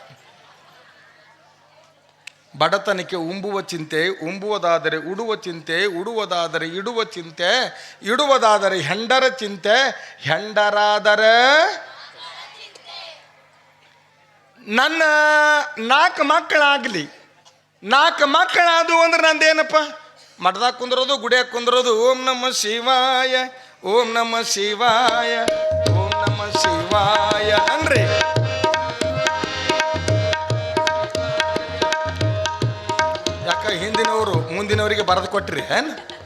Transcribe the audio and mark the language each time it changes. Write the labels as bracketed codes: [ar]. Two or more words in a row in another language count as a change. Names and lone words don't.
[kn] ಬಡತನಕ್ಕೆ ಉಂಬುವ ಚಿಂತೆ, ಉಂಬುವುದಾದರೆ ಉಡುವ ಚಿಂತೆ, ಉಡುವುದಾದರೆ ಇಡುವ ಚಿಂತೆ, ಇಡುವುದಾದರೆ ಹೆಂಡರ ಚಿಂತೆ, ಹೆಂಡರಾದರೆ ನನ್ನ 4 ಮಕ್ಕಳಾಗಲಿ. 4 ಮಕ್ಕಳಾದವು ಅಂದ್ರೆ ನಂದೇನಪ್ಪ? ಮಠದಾಗ ಕುಂದ್ರೋದು, ಗುಡಿಯಾಗ ಕುಂದ್ರೋದು, [sa] ಓಂ ನಮ ಶಿವಾಯ, ಓಂ ನಮ ಶಿವಾಯ, ಓಂ ನಮ ಶಿವಾಯ [kn] ಅನ್ರಿ. ಯಾಕ ಹಿಂದಿನವರು ಮುಂದಿನವರಿಗೆ ಬರೆದು ಕೊಟ್ರಿ ಏನು?